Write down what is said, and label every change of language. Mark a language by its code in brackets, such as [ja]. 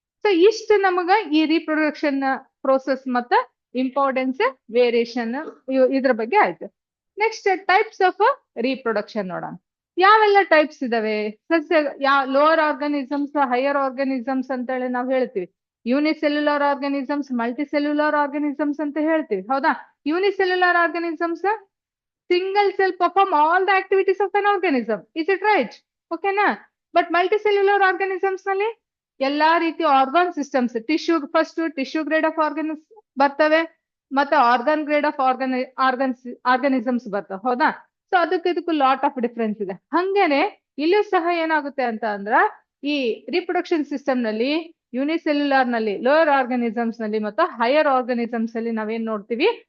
[kn] So ಇಷ್ಟು ನಮಗ ಈ ರೀಪ್ರೊಡಕ್ಷನ್ ಪ್ರೋಸೆಸ್ ಮತ್ತ ಇಂಪಾರ್ಟೆನ್ಸ್, ವೇರಿಯೇಷನ್ ಇದ್ರ ಬಗ್ಗೆ ಆಯ್ತು. ನೆಕ್ಸ್ಟ್ ಟೈಪ್ಸ್ ಆಫ್ ರೀಪ್ರೊಡಕ್ಷನ್ ನೋಡೋಣ. ಯಾವೆಲ್ಲ ಟೈಪ್ಸ್ ಇದಾವೆ? ಲೋವರ್ ಆರ್ಗಾನಿಸಮ್ಸ್, ಹೈಯರ್ ಆರ್ಗಾನಿಸಮ್ಸ್ ಅಂತೇಳಿ ನಾವು ಹೇಳ್ತೀವಿ. ಯೂನಿಸೆಲ್ಯುಲರ್ ಆರ್ಗಾನಿಸಮ್ಸ್, ಮಲ್ಟಿಸೆಲ್ಯುಲರ್ ಆರ್ಗಾನಿಸಮ್ಸ್ ಅಂತ ಹೇಳ್ತೀವಿ, ಹೌದಾ? [en] Unicellular organisms single cell perform all the activities of an organism. Is it right? Okay na? [kn] But multicellular organisms ನಲ್ಲಿ ಎಲ್ಲಾ ರೀತಿ argon systems, first tissue grade of organs ಬರ್ತವೆ, ಮತ್ತೆ ಆರ್ಗನ್ ಗ್ರೇಡ್ ಆಫ್ ಆರ್ಗನಿಸಮ್ಸ್ ಬರ್ತವೆ, ಹೌದಾ? ಸೊ ಇದಕ್ಕೂ lot of difference ಇದೆ. ಹಂಗೇನೆ ಇಲ್ಲೂ ಸಹ ಏನಾಗುತ್ತೆ ಅಂತ ಅಂದ್ರ, ಈ ರೀಪ್ರೊಡಕ್ಷನ್ ಸಿಸ್ಟಮ್ ನಲ್ಲಿ ಯೂನಿಸೆಲ್ಯುಲರ್ ನಲ್ಲಿ, ಲೋಯರ್ ಆರ್ಗಾನಿಸಮ್ಸ್ ನಲ್ಲಿ ಮತ್ತು ಹೈಯರ್ ಆರ್ಗಾನಿಸಮ್ಸ್ ಅಲ್ಲಿ ನಾವೇನ್ ನೋಡ್ತೀವಿ?